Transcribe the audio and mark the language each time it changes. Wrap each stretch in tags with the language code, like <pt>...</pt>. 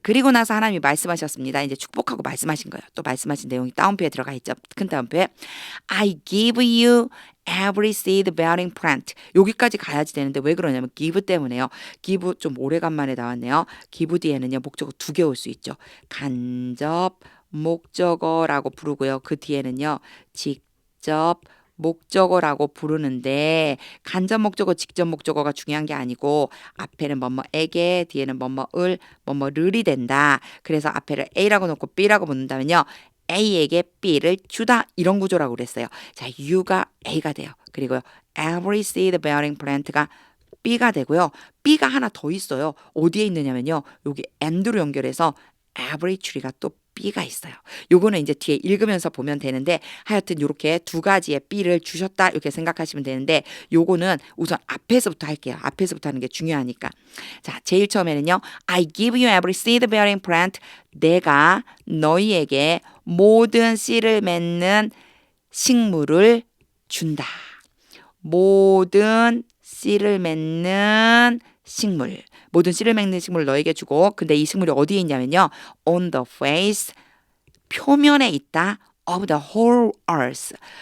<ko>그리고 나서 하나님이 말씀하셨습니다. 이제 축복하고 말씀하신 거예요. 또 말씀하신 내용이 다운표에 들어가 있죠. 큰 다운표에.</ko> <en>I give you every seed bearing plant.</en> <ko>여기까지 가야지 되는데 왜 그러냐면 give 때문에요. give 좀 오래간만에 나왔네요. give 뒤에는요. 목적어 2개 올 수 있죠. 간접 목적어라고 부르고요. 그 뒤에는요. 직접 목적어라고 부르는데 간접 목적어, 직접 목적어가 중요한 게 아니고 앞에는 뭐뭐에게, 뒤에는 뭐뭐을, 뭐뭐를이 된다. 그래서 앞에를 A라고 놓고 B라고 붙는다면요. A에게 B를 주다 이런 구조라고 그랬어요. 자, U가 A가 돼요. 그리고</ko> <en>every seed bearing plant</en> <ko>가 B가 되고요. B가 하나 더 있어요. 어디에 있느냐면요. 여기 and로 연결해서 every tree가 또 B가 있어요. 요거는 이제 뒤에 읽으면서 보면 되는데 하여튼 이렇게 두 가지의 B를 주셨다 이렇게 생각하시면 되는데 요거는 우선 앞에서부터 할게요. 앞에서부터 하는 게 중요하니까. 자, 제일 처음에는요.</ko> <en>I give you every seed bearing plant.</en> <ko>내가 너희에게 모든 씨를 맺는 식물을 준다. 모든 씨를 맺는 식물. 모든 씨를 맺는 식물을 너에게 주고 근데 이 식물이 어디에 있냐면요.</ko> <en>On the face.</en> <ko>표면에 있다.</ko> <en>Of the whole earth.</en>